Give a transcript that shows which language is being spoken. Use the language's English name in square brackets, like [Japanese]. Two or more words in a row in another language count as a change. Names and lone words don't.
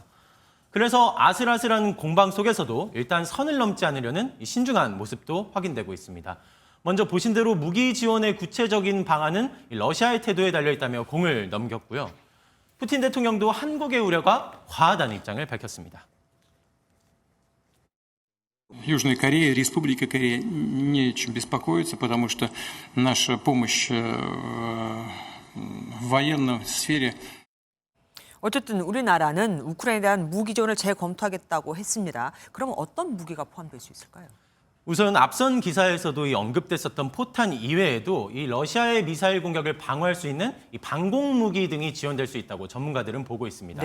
[Korean] 그래서 아슬아슬한 공방 속에서도 일단 선을 넘지 않으려는 신중한 모습도 확인되고 있습니다. 먼저 보신 대로 무기 지원의 구체적인 방안은 러시아의 태도에 달려있다며 공을 넘겼고요. 푸틴 대통령도 한국의 우려가 과하다는 입장을 밝혔습니다. [Russian] Южная Корея, Республика Корея не о чем беспокоиться, потому что наша помощь в военной сфере. [Korean] 어쨌든 우리나라는 우크라이나에 대한 무기 지원을 재검토하겠다고 했습니다. 그럼 어떤 무기가 포함될 수 있을까요? 우선 앞선 기사에서도 언급됐었던 포탄 이외에도 이 러시아의 미사일 공격을 방어할 수 있는 이 방공 무기 등이 지원될 수 있다고 전문가들은 보고 있습니다.